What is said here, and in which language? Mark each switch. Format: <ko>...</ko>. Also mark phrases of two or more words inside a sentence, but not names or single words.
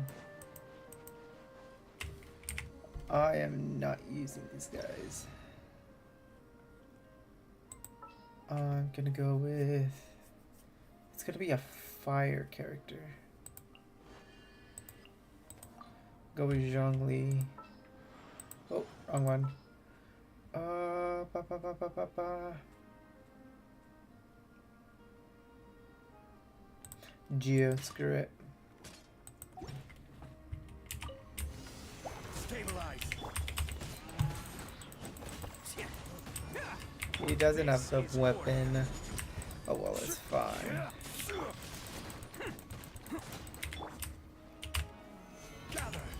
<en>I am not using these guys. I'm gonna go with... It's gonna be a fire character. Go with Zhongli. Oh, wrong one. Ba, ba, ba, ba, ba, ba. Geo, screw it. Stabilize. He doesn't have the weapon. Oh well, it's fine. Gather.</en>